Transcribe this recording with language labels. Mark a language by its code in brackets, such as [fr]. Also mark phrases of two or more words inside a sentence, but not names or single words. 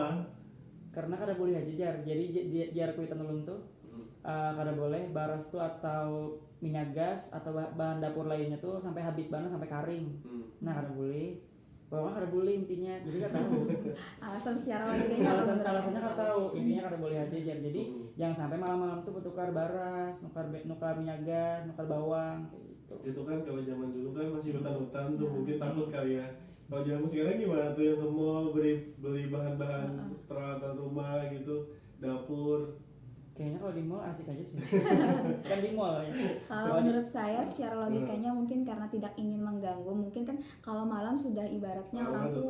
[bjn] Karena kada boleh hajajar. Jadi jar kuitan ulun tuh kada boleh baras tuh atau minyak gas atau bahan dapur lainnya tuh sampai habis banget sampai kering. Nah kada boleh. Pokoknya kada boleh intinya. Jadi kada tahu. [id] Alasan secara logikanya apa menurut Alasannya saya? [bjn] kada tahu. Intinya kada boleh hajajar. Jadi jangan sampai malam-malam tuh bertukar baras, nukar minyak gas, nukar bawang kayak gitu. [id] Itu kan kalau zaman dulu kan masih hutan-hutan tuh mungkin takut kali ya. Kalau zaman sekarang gimana tuh yang ke mall beli bahan-bahan peralatan rumah gitu, dapur. Kayaknya kalau di mall asik aja sih. Kan di mall ya. Kalau menurut saya secara logikanya mungkin karena tidak ingin mengganggu, mungkin kan kalau malam sudah ibaratnya orang tuh